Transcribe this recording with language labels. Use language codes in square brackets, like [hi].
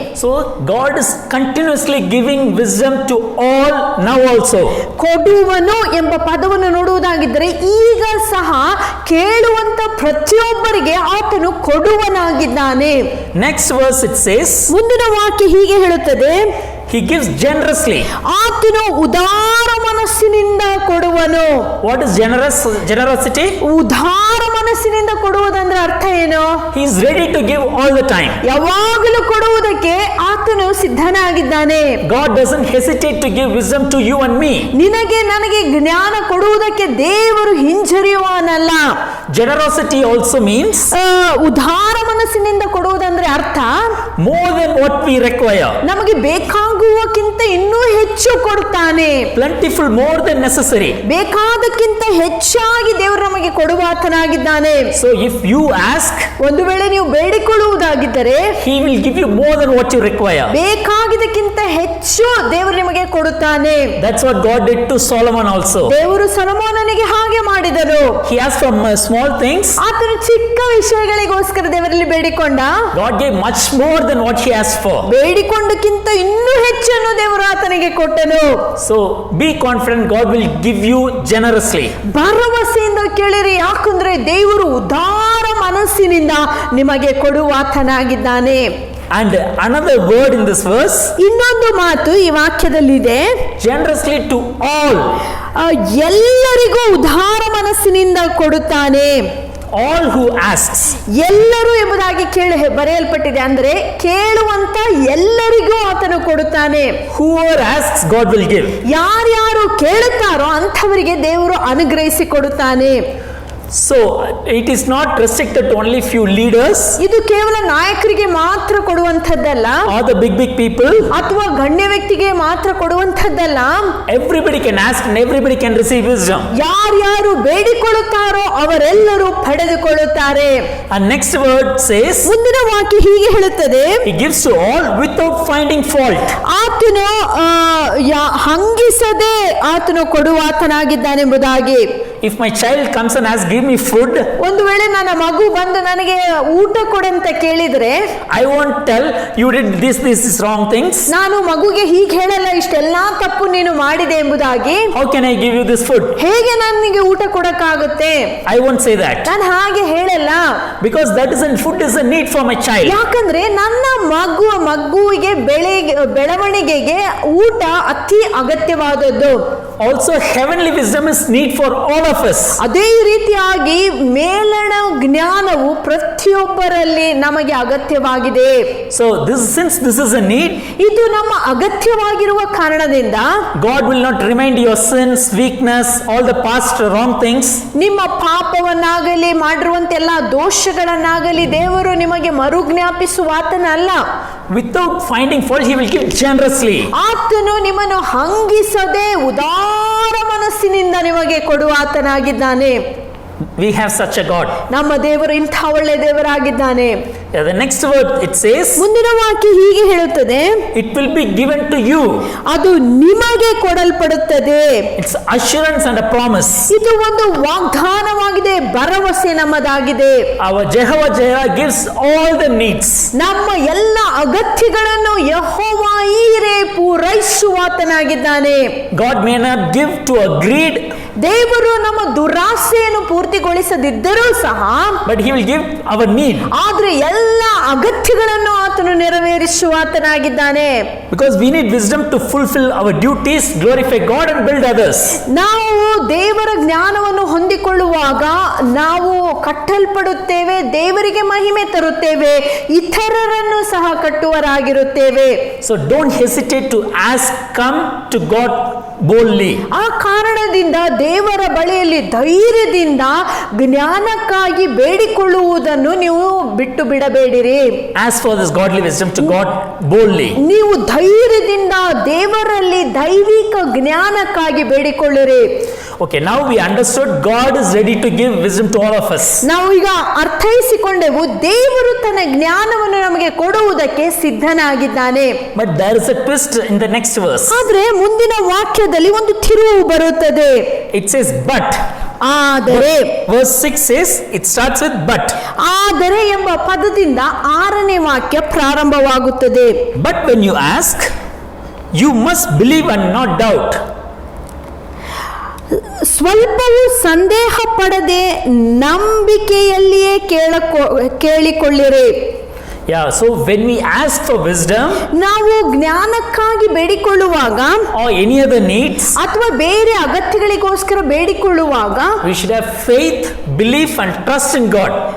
[en] So God is continuously giving wisdom to all now also. [kn] ಕೊಡುವನು ಎಂಬ ಪದವನ್ನು ನೋಡುವುದಾಗಿದ್ದರೆ ಈಗ ಸಹ ಕೇಳುವಂತ ಪ್ರತಿಯೊಬ್ಬರಿಗೆ ಆತನು ಕೊಡುವನಾಗಿದ್ದಾನೆ. [en] Next verse it says, [kn] ಮುಂದಿನ ವಾಕ್ಯ ಹೀಗೆ ಹೇಳುತ್ತದೆ, [en] he gives generously. [kn] ಆತನು ಉದಾರ ಮನಸ್ಸಿನಿಂದ ಕೊಡುವನು. [en] What is generosity? [kn] ಉದಾರ ಮನಸ್ಸಿನಿಂದ ಕೊಡುವುದಂದ್ರೆ ಅರ್ಥ ಏನು? [en] He is ready to give all the time. [kn] ಯಾವಾಗಲೂ ಕೊಡುವುದಕ್ಕೆ ಆತನು ಸಿದ್ಧನಾಗಿದ್ದಾನೆ. [en] God doesn't hesitate to give wisdom to you and me. [kn] ನಿನಗೆ ನನಗೆ ಜ್ಞಾನ ಕೊಡುವುದಕ್ಕೆ ದೇವರು ಹಿಂಜರಿಯುವನಲ್ಲ. [en] Generosity also means [kn] ಉದಾರ ಮನಸ್ಸಿನಿಂದ ಕೊಡುವುದಂದ್ರೆ ಅರ್ಥ [en] more than what we require. [kn] ನಮಗೆ ಬೇಕಾಗುವಕ್ಕಿಂತ ಇನ್ನೂ ಹೆಚ್ಚು ಕೊಡುತ್ತಾನೆ. [en] Plentiful, more than necessary. [kn] ಬೇಕಾದಕ್ಕಿಂತ ಹೆಚ್ಚಾಗಿ ದೇವರು ನಮಗೆ ಕೊಡುವಾತನಾಗಿದ್ದಾನೆ. [en] So if you ask, [kn] ಒಂದು ವೇಳೆ ನೀವು ಬೇಡಿಕೊಳ್ಳುವುದಾಗಿದ್ದರೆ [en] he will give you more than what you require. [kn] ಬೇಕಾಗಿದ್ದಕ್ಕಿಂತ ಹೆಚ್ಚು ದೇವರು ನಿಮಗೆ ಕೊಡುತ್ತಾನೆ. [en] That's what God did to Solomon also. [kn] ದೇವರು ಸೊಲೊಮೋನನಿಗೆ ಹಾಗೆ ಮಾಡಿದನು. [en] He asked from small things. [kn] ಆತನು ಚಿಕ್ಕ ವಿಷಯಗಳಿಗೋಸ್ಕರ ದೇವರಲ್ಲಿ ಬೇಡಿಕೊಂಡ. [en] God gave much more than what he asked for. [kn] ಬೇಡಿಕೊಂಡಕ್ಕಿಂತ ಇನ್ನೂ ಹೆಚ್ಚನ್ನು ದೇವರು ಆತನಿಗೆ ಕೊಟ್ಟನು. [en] So be confident, God will give you generously. [kn] ಭರವಸೆಯಿಂದ ಕೇಳಿರಿ, ಯಾಕಂದ್ರೆ ದೇವರು ಉದಾರ ಮನಸ್ಸಿನಿಂದ ನಿಮಗೆ ಕೊಡುವಾತನಾಗಿದ್ದಾನೆ. [en] And another word in this verse, [kn] ಇನ್ನೊಂದು ಮಾತು ಈ ವಾಕ್ಯದಲ್ಲಿದೆ, [en] generously to all. [kn] ಎಲ್ಲರಿಗೂ ಉದಾರ ಮನಸ್ಸಿನಿಂದ ಕೊಡುತ್ತಾನೆ. [en] All who asks. [kn] ಎಲ್ಲರೂ ಎಂಬುದಾಗಿ ಬರೆಯಲ್ಪಟ್ಟಿದೆ. ಅಂದ್ರೆ ಕೇಳುವಂತ ಎಲ್ಲರಿಗೂ ಆತನು ಕೊಡುತ್ತಾನೆ. [en] Whoever asks, God will give. [kn] ಯಾರ್ಯಾರು ಕೇಳುತ್ತಾರೋ ಅಂಥವರಿಗೆ ದೇವರು ಅನುಗ್ರಹಿಸಿ ಕೊಡುತ್ತಾನೆ. [en] So it is not restricted to only few leaders. [kn] ಇದು ಕೇವಲ ನಾಯಕರಿಗೆ ಮಾತ್ರ ಕೊಡುವಂತದ್ದಲ್ಲ, [en] or the big people, [kn] ಅಥವಾ ಗಣ್ಯ ವ್ಯಕ್ತಿಗೆ ಮಾತ್ರ ಕೊಡುವಂತದ್ದಲ್ಲ. [en] Everybody can ask and everybody can receive wisdom. [kn] ಯಾರ್ಯಾರು ಬೇಡಿಕೊಳ್ಳುತ್ತಾರೋ ಅವರೆಲ್ಲರೂ ಪಡೆದುಕೊಳ್ಳುತ್ತಾರೆ. [en] And next word says, [kn] ಮುಂದಿನ ವಾಕ್ಯ ಹೀಗೆ ಹೇಳುತ್ತದೆ, [en] he gives to all without finding fault. [kn] ಆತನು ಹಂಗಿಸದೆ ಆತನು ಕೊಡುವಾತನಾಗಿದ್ದಾನೆಂಬುದಾಗಿ. [en] If my child comes and asks, give me food, [kn] ಒಂದು ವೇಳೆ ನನ್ನ ಮಗು ಬಂದು ನನಗೆ ಊಟ ಕೊಡಂತ ಕೇಳಿದ್ರೆ, [en] I won't tell you did this wrong things. [kn] ನಾನು ಮಗುಗೆ ಹೀಗೆ ಹೇಳಲ್ಲ, ಇಷ್ಟೆಲ್ಲಾ ತಪ್ಪು ನೀನು ಮಾಡಿದೆ ಎಂಬುದಾಗಿ. [en] How can I give you this food? [kn] ಹೇಗೆ ನನಗೆ ಊಟ ಕೊಡಕ್ಕಾಗುತ್ತೆ? [en] I won't say that. [kn] ನಾನು ಹಾಗೆ ಹೇಳಲ್ಲ. [en] Because food is a need for my child. [kn] ಯಾಕಂದ್ರೆ ನನ್ನ ಮಗುವಿಗೆ ಬೆಳವಣಿಗೆಗೆ ಊಟ ಅತಿ ಅಗತ್ಯವಾದದ್ದು. [en] Also heavenly wisdom is need for all of us. [kn] ಅದೇ ರೀತಿಯಾಗಿ ಮೇಲಣ ಜ್ಞಾನವು ಪ್ರತಿಯೊಬ್ಬರಲ್ಲಿ ನಮಗೆ ಅಗತ್ಯವಾಗಿದೆ. [en] So since this is a need, [kn] ಇದು ನಮ್ಮ ಅಗತ್ಯವಾಗಿರುವ ಕಾರಣದಿಂದ [en] God will not remind your sins, weakness, all the past wrong things. [kn] ನಿಮ್ಮ ಪಾಪವನ್ನಾಗಲಿ ಮಾಡಿರುವಂತೆಲ್ಲ ದೋಷಗಳನ್ನಾಗಲಿ ದೇವರು ನಿಮಗೆ ಮರುಜ್ಞಾಪಿಸುವಾತನಲ್ಲ. [en] Without finding fault, he will give generously. [kn] ಆತನು ನಿಮ್ಮನ್ನು ಹಂಗಿಸದೆ ಉದಾರ ಮನಸ್ಸಿನಿಂದ ನಿಮಗೆ ಕೊಡುವಾತನಾಗಿದ್ದಾನೆ. [en] We have such a God. [kn] ನಮ್ಮ ದೇವರು ಇಂಥ ಒಳ್ಳೆ ದೇವರಾಗಿದ್ದಾನೆ. [en] The next word it says, [kn] ಮುಂದಿನ ವಾಕ್ಯ ಹೀಗೆ ಹೇಳುತ್ತದೆ, [en] it will be given to you. [kn] ಅದು ನಿಮಗೆ ಕೊಡಲ್ಪಡುತ್ತದೆ. [en] It's assurance and a promise. [kn] ಇದು ಒಂದು ವಾಗ್ದಾನವಾಗಿದೆ, ಭರವಸೆ ನಮ್ಮದಾಗಿದೆ. [en] Our Jehovah Jireh gives all the needs. [kn] ನಮ್ಮ ಎಲ್ಲ ಅಗತ್ಯಗಳನ್ನು ಯೆಹೋವಾ ಈರೆ ಪೂರೈಸುವಾತನಾಗಿದ್ದಾನೆ. [en] God may not give to a greed. [kn] ದೇವರು ನಮ್ಮ ದುರಾಸೆಯನ್ನು ಪೂರ್ತಿಗೊಳಿಸದಿದ್ದರೂ ಸಹ, [en] but he will give our need. [kn] ಆದ್ರೆ ಎಲ್ಲ ಅಗತ್ಯಗಳನ್ನು ಆತನು ನೆರವೇರಿಸುವಾತನಾಗಿದ್ದಾನೆ. [en] Because we need wisdom to fulfill our duties, glorify God and build others. [kn] ನಾವು ದೇವರ ಜ್ಞಾನವನ್ನು ಹೊಂದಿಕೊಳ್ಳುವಾಗ ನಾವು ಕಟ್ಟಲ್ಪಡುತ್ತೇವೆ, ದೇವರಿಗೆ ಮಹಿಮೆ ತರುತ್ತೇವೆ, ಇತರರನ್ನು ಸಹ ಕಟ್ಟುವರಾಗಿರುತ್ತೇವೆ. [en] So don't hesitate to ask, come to God boldly. [kn] ಆ ಕಾರಣದಿಂದ ದೇವರ ಬಳಿಯಲ್ಲಿ ಧೈರ್ಯದಿಂದ ಜ್ಞಾನಕ್ಕಾಗಿ ಬೇಡಿಕೊಳ್ಳುವುದನ್ನು ನೀವು ಬಿಟ್ಟು ಬಿಡಬೇಡಿರಿ. [en] Ask for this godly wisdom to God boldly. [kn] ನೀವು ಧೈರ್ಯದಿಂದ ದೇವರಲ್ಲಿ ದೈವಿಕ ಜ್ಞಾನಕ್ಕಾಗಿ ಬೇಡಿಕೊಳ್ಳಿರಿ. [en] Okay, now we understood God is ready to give wisdom to all of us. [kn] ನಾವು ಈಗ ಅರ್ಥೈಸಿಕೊಂಡೆವು, ದೇವರು ತನ್ನ ಜ್ಞಾನವನ್ನು ನಮಗೆ ಕೊಡುವುದಕ್ಕೆ ಸಿದ್ಧನಾಗಿದ್ದಾನೆ. [en] But there is a twist in the next verse. [kn] ಆದ್ರೆ ಮುಂದಿನ ವಾಕ್ಯದಲ್ಲಿ ಒಂದು ತಿರುವು ಬರುತ್ತದೆ. [en] It says but. [kn] ಆದರೆ [en] Verse 6 says, it starts with but. [kn] ಆದರೆ ಎಂಬ ಪದದಿಂದ 6ನೇ ವಾಕ್ಯ ಪ್ರಾರಂಭವಾಗುತ್ತದೆ. [en] But when you ask, you must believe and not doubt. [kn] ಸ್ವಲ್ಪವೂ ಸಂದೇಹ ಪಡದೆ ನಂಬಿಕೆಯಲ್ಲಿಯೇ ಕೇಳಿಕೊಳ್ಳಿರಿ. [en] Yeah, so when we ask for wisdom, [kn] ನಾವು ಜ್ಞಾನಕ್ಕಾಗಿ ಬೇಡಿಕೊಳ್ಳುವಾಗ [en] or any other needs, [kn] ಅಥವಾ ಬೇರೆ ಅಗತ್ಯಗಳಿಗೋಸ್ಕರ ಬೇಡಿಕೊಳ್ಳುವಾಗ [en] we should have faith, belief and trust in God.